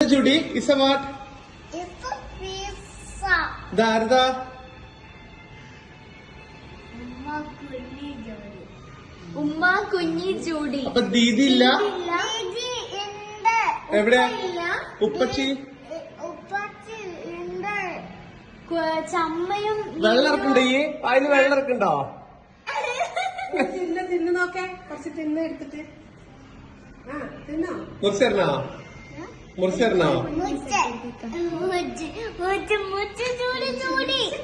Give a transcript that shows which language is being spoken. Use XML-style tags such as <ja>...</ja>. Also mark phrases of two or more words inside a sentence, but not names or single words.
<en>Judy, is a what? It's a pizza. Darda.</en> <ml>ഉമ്മ കുഞ്ഞി Judy. അപ്പ ദീദി ഇല്ല? ദീദി ഇണ്ടെ. Evideya? Uppa Uppachi? ഉപ്പച്ചി ഇണ്ടെ. ചമ്മയും വെള്ളം ഇറക്കണ്ടോ ഈ അതിന് വെള്ളം ഇറക്കണ്ടോ? തിന്ന് നോക്കേ കുറച്ച് തിന്ന് എടുത്തിട്ട് തിന്നോ മുറിച്ചേരണോ? മുറിച്ചേരണോ? മുച്ച് ചൂടി ചൂടി.</ml>